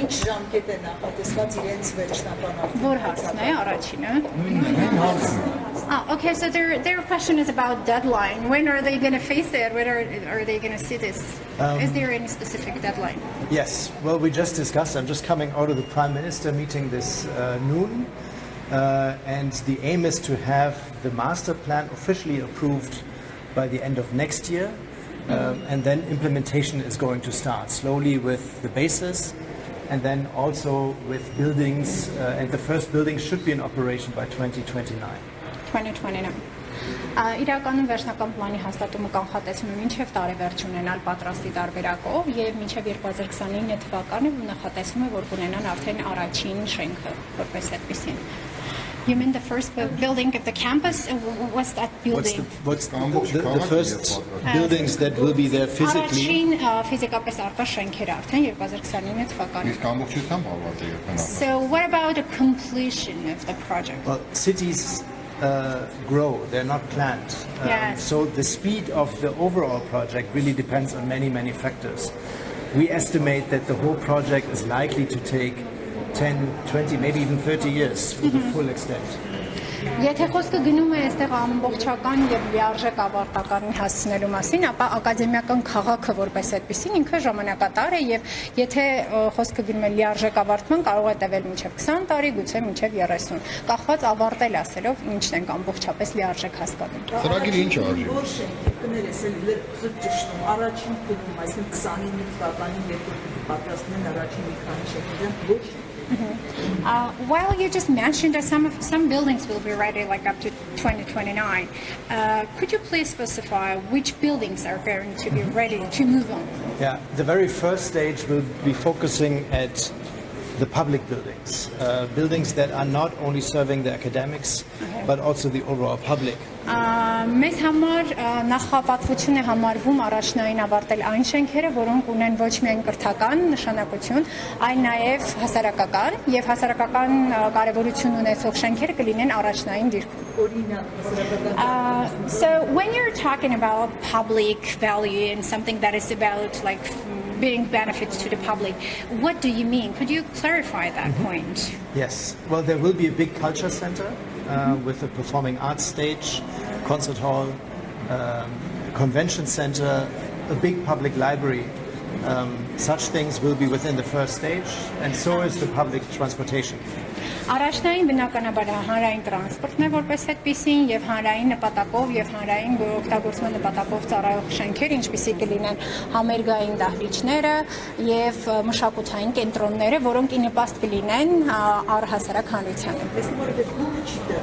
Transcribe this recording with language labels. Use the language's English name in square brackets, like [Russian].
[Armenian] Ինչ ժամկետ է նախատեսված իրենց վերջնականացումը։ Որ հարցն է առաջինը։ [English] Okay, so their question is about deadline. When are they going to face it? When are they going to see this? Is there any specific deadline? Yes, well, we just discussed, I'm just coming out of the Prime Minister meeting this noon, and the aim is to have the master plan officially approved by the end of next year, and then implementation is going to start slowly with the basis, and then also with buildings, and the first building should be in operation by 2029. 2029 [Armenian] Իրականում վերջնական պլանի հաստատումը կանխատեսվում է մինչև տարեվերջ ունենալ պատրաստի տարբերակով եւ մինչև 2029 թվականը նախատեսվում է որ կունենան արդեն առաջին շենքը որպես այդպեսին. [English] You mean the first building of the campus? What's that building? What's the first buildings that will be there physically? [Armenian] Առաջին ֆիզիկապես արկա շենքերը արդեն 2029 թվականին. Իսկ ամբողջությամբ ավարտի երբեմն։ [English] So what about the completion of the project? Well, cities grow, they're not planned. Yes. So the speed of the overall project really depends on many factors. We estimate that the whole project is likely to take 10, 20, maybe even 30 years for the full extent. [Armenian] Եթե խոսքը գնում է այստեղ ամբողջական եւ լիարժեք ավարտականի հասցնելու մասին, ապա ակադեմիական քաղաքը որպես այդպեսին ինքը ժամանակատար է եւ եթե խոսքը գնում է լիարժեք ավարտման, կարող է տևել մինչեւ 20 տարի, գուցե մինչեւ 30, կախված ավարտել ասելով ինչն ենք ամբողջապես լիարժեք հասկանում։ Ծրագիրը ինչ արժի։ Որ շենքը կներես էլի ճշտում առաջին փուլում, այսինքն 29 թվականին երբ պատրաստում են առաջին մի քանի շենքեր, ոչ [English] Well, you just mentioned that some buildings will be ready like up to 2029. Could you please specify which buildings are going to be ready to move on? Yeah, the very first stage will be focusing at the public buildings, buildings that are not only serving the academics, but also the overall public. [Armenian] Մեզ համար նախապատվություն է համարվում առաջնային ավարտել այն շենքերը, որոնք ունեն ոչ միայն կրթական նշանակություն, այլ նաև հասարակական եւ հասարակական կարեւորություն ունեցող շենքերը կլինեն առաջնային դիրքում։ [English] So when you're talking about public value and something that is about like being benefits to the public, what do you mean? Could you clarify that point? Yes, well, there will be a big culture center with a performing arts stage, concert hall, convention center, a big public library. Such things will be within the first stage, and so is the public transportation. [Armenian] Առաջնային բնականաբար հանրային տրանսպորտն է որպես այդպեսին եւ հանրային նպատակով եւ հանրային օգտագործման նպատակով ծառայող շենքեր, ինչպիսի կլինեն համերգային դահլիճները եւ մշակութային կենտրոնները, որոնք ի նպաստ կլինեն առհասարակ հանրությանը։